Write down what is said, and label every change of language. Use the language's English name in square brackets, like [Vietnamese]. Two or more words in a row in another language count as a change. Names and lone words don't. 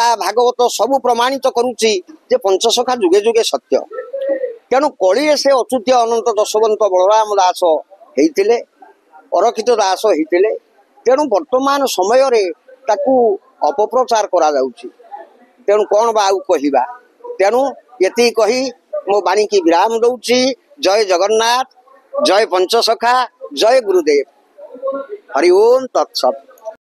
[Odia] ଭାଗବତ ସବୁ ପ୍ରମାଣିତ କରୁଛି ଯେ ପଞ୍ଚସଖା ଯୁଗେ ଯୁଗେ ସତ୍ୟ ତେଣୁ କଳି ସେ ଅଚ୍ୟୁତ ଅନନ୍ତ ଯଶୋବନ୍ତ ବଳରାମ ଦାସ ହୋଇଥିଲେ ଅରକ୍ଷିତ ଦାସ ହୋଇଥିଲେ ତେଣୁ ବର୍ତ୍ତମାନ ସମୟ ରେ ତାଙ୍କୁ ଅପପ୍ରଚାର କରା ଯାଉଛି ତେଣୁ କିଏ ବା କହିବ ତେଣୁ ଏତି କହି ମୋ ବାଣୀ କୁ ବିରାମ ଦେଉଛି ଜୟ ଜଗନ୍ନାଥ ଜୟ ପଞ୍ଚସଖା ଜୟ ଗୁରୁଦେବ ହରି ଓମ ତତ୍ସତ।